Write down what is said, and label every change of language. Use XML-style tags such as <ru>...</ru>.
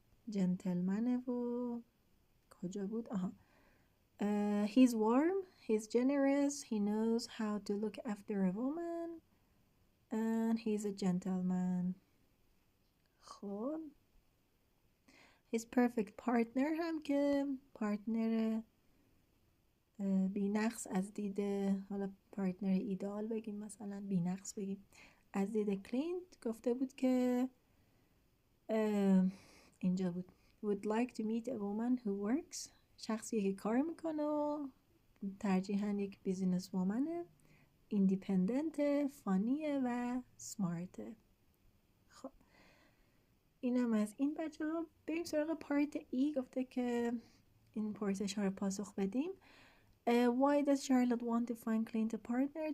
<en>gentleman</en> <fa>و کجا بود؟</fa> <en>he's warm. He's generous. He knows how to look after a woman. And he's a gentleman.</en> <fa>خب</fa> <en>his perfect partner</en> <fa>هم که پارتنر بی‌نقص از دید، حالا پارتنر ایدئال بگیم مثلا بی‌نقص بگیم، از دید کلینت گفته بود که اینجا بود</fa> <en>would like to meet a woman who works.</en> <fa>شخصی که کار میکنه و ترجیحاً یک بیزینس وومنه، ایندیپندنت، فانیه و سمارته. خب اینم از این بچه ها. بریم سراغ پارت ای. گفته که این پرسش ها رو پاسخ بدیم.</fa> <en>Why does Charlotte want to find Clint a partner?</en>